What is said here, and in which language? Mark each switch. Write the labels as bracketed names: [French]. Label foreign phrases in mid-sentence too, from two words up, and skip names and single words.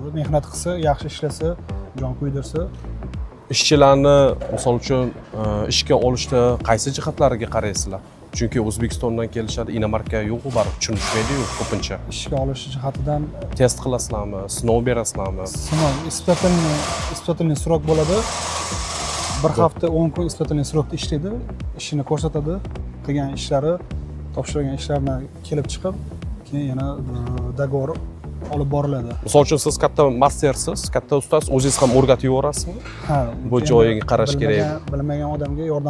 [Uzbek] Mehnat qilsa, yaxshi ishlasa, jon kuydirsa, Ishchilarni misol uchun ishga olishda qaysi jihatlariga qaraysizlar? Chunki O'zbekistondan kelishadi, inomarka yo'q-ku baribir tushunishmaydi-yu ko'pincha. ishga olish jihatidan Test qilasizlarmi, sinov berasizlarmi? sinov, [Russian] испытательный срок [Uzbek] bo'ladi. Bir hafta 10 kun испытательный срокda ishlaydi, ishini ko'rsatadi, qilgan ishlari, topshirgan ishlarini kelib chiqib, keyin yana договор olib boriladi. Misol uchun siz katta mastersiz, katta ustasiz, o'zingiz ham o'rgatib yuborasizmi? Ha, Bu joyiga qarash kerak. Bilmagan odamga yordam